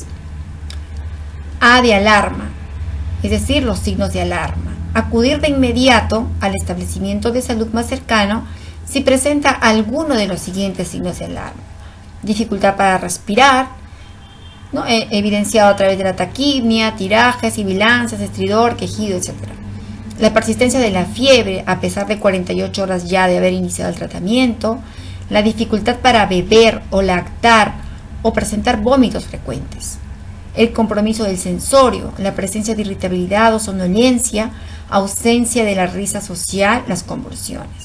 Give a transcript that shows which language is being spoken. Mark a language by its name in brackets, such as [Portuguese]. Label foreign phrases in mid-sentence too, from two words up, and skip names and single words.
[Spanish] A de alarma, es decir, los signos de alarma. Acudir de inmediato al establecimiento de salud más cercano si presenta alguno de los siguientes signos de alarma. Dificultad para respirar, ¿no? Evidenciado a través de la taquipnia, tirajes, sibilancias, estridor, quejido, etc. La persistencia de la fiebre a pesar de 48 horas ya de haber iniciado el tratamiento, la dificultad para beber o lactar o presentar vómitos frecuentes, el compromiso del sensorio, la presencia de irritabilidad o somnolencia, ausencia de la risa social, las convulsiones.